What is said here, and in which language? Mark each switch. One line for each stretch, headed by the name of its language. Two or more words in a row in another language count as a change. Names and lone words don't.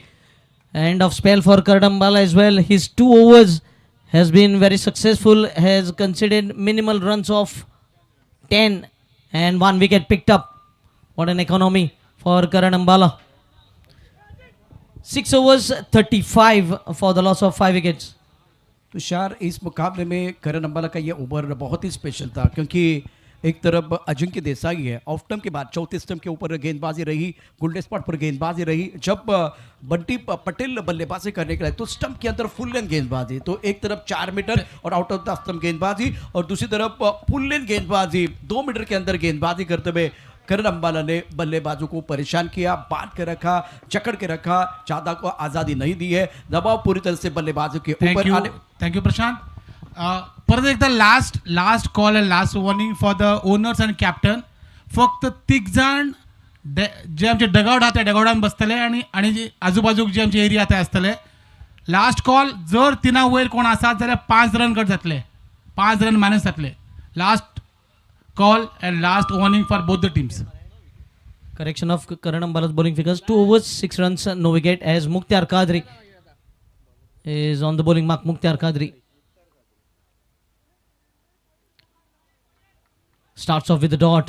English: End of spell for Karadambala as well. His 2 overs has been very successful, has conceded minimal runs of 10 and 1 wicket picked up. What an economy for Karadambala. 6 overs, 35 for the loss of 5 wickets.
Hindi: तुषार इस मुकाबले में करण अंबाला का ये ओवर बहुत ही स्पेशल था क्योंकि एक तरफ अजिंक्य देसाई है,
English: off term
Hindi: के बाद चौथे स्टंप के ऊपर गेंदबाजी रही, गुल्डे स्पॉट पर गेंदबाजी रही. जब बंटी पटेल बल्लेबाजी करने के लिए तो स्टंप के अंदर
English: full length
Hindi: गेंदबाजी, तो एक तरफ 4 मीटर और
English: out of the stump
Hindi: गेंदबाजी और दूसरी तरफ
English: full length
Hindi: गेंदबाजी 2 मीटर के अंदर गेंदबाजी करते हुए करण अंबाला ने बल्लेबाजों को परेशान किया, बांध के रखा, जकड़ के रखा, ज्यादा को आजादी नहीं दी है, दबाव पूरी तरह से बल्लेबाजों के ऊपर आने।
English: thank you प्रशांत.
Konkani: परत एकदा
English: last call and last warning for the owners and captain.
Konkani: फक्त 3 जण जे आमचे डगआउट आहा त्या डगआउटान बसतले आणि जे आजूबाजूक जे आमचे एरिया थंय आसतले.
English: last call
Konkani: जर 3 वयर कोण आसात जाल्यार 5
English: run cut
Konkani: जातले, 5
English: run minus
Konkani: जातले.
English: लास्ट call and last warning for both the teams. Correction of Karan Ambala's bowling figures. 2 overs, 6 runs, no wicket as Mukhtar Qadri is on the bowling mark. Mukhtar Qadri starts off with the dot.